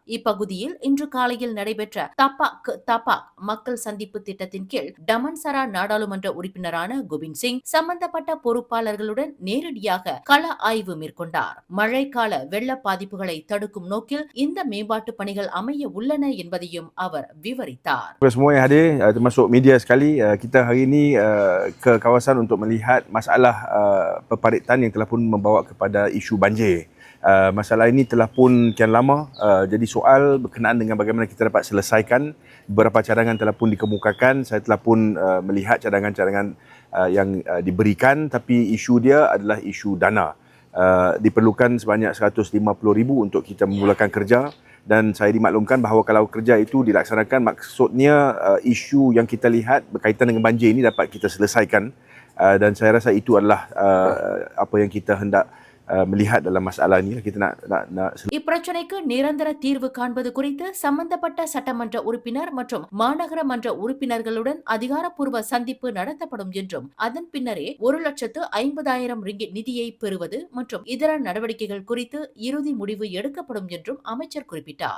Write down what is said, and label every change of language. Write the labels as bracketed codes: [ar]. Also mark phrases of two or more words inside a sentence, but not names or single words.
[ta] இப்பகுதியில் இன்று காலையில் நடைபெற்ற தபாக் மக்கள் சந்திப்பு திட்டத்தின் கீழ் டமன்சரா நாடாளுமன்ற உறுப்பினரான கோபிந்த் சிங் சம்பந்தப்பட்ட பொறுப்பாளர்களுடன் நேரடியாக கள ஆய்வு மேற்கொண்டார். மழைக்கால வெள்ள பாதிப்புகளை தடுக்கும் நோக்கில் இந்த மேம்பாட்டு பணிகள் அமைய உள்ளன என்பதையும் அவர் விவரித்தார். [ms] Semua yang hadir termasuk media sekali, kita hari ini ke kawasan untuk melihat masalah perparitan yang telah pun membawa kepada isu banjir. Masalah ini telah pun kian lama, jadi soal berkenaan dengan bagaimana kita dapat selesaikan. Beberapa cadangan telah pun dikemukakan. Saya telah pun melihat cadangan-cadangan yang diberikan, tapi isu dia adalah isu dana. Diperlukan sebanyak 150,000 untuk kita memulakan kerja, dan saya dimaklumkan bahawa kalau kerja itu dilaksanakan, maksudnya isu yang kita lihat berkaitan dengan banjir ini dapat kita selesaikan, dan saya rasa itu adalah apa yang kita hendak melihat dalam masalah ini. Kita nak [ta] இப்பிரச்சனைக்கு நிரந்தர தீர்வு காண்பது குறித்து சம்பந்தப்பட்ட சட்டமன்ற உறுப்பினர் மற்றும் மாநகர மன்ற உறுப்பினர்களுடன் அதிகாரப்பூர்வ சந்திப்பு நடத்தப்படும் என்றும், அதன் பின்னரே 1,50,000 ரிங்கிட் நிதியை பெறுவது மற்றும் இதர நடவடிக்கைகள் குறித்து இறுதி முடிவு எடுக்கப்படும் என்றும் அமைச்சர் குறிப்பிட்டார்.